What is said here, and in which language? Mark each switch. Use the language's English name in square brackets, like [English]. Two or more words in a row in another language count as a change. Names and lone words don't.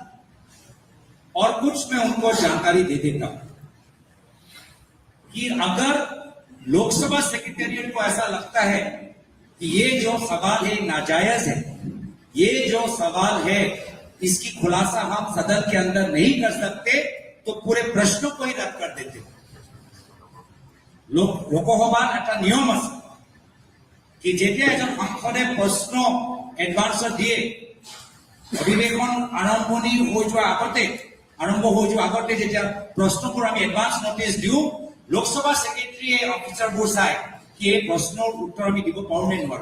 [Hindi] और कुछ मैं उनको जानकारी दे देता हूं कि अगर लोकसभा सेक्रेटेरिएट को ऐसा लगता है कि ये जो सवाल है नाजायज है, ये जो सवाल है इसकी खुलासा हम सदन के अंदर नहीं कर सकते, तो पूरे प्रश्नों को ही रद्द कर देते। [Assamese] লোকসভাত এটা নিয়ম আছে কি যেতিয়া এজন সাংসদে প্ৰশ্ন এডভান্সত দিয়ে অধিৱেশন আৰম্ভ হৈ যোৱা আগতে যেতিয়া প্ৰশ্নবোৰ আমি [English] advance notice [Assamese] দিওঁ, লোকসভা সেক্ৰেটাৰীয়ে অফিচাৰবোৰ চাই কি এই প্ৰশ্নৰ উত্তৰ আমি দিব পাৰোঁ নে নোৱাৰো।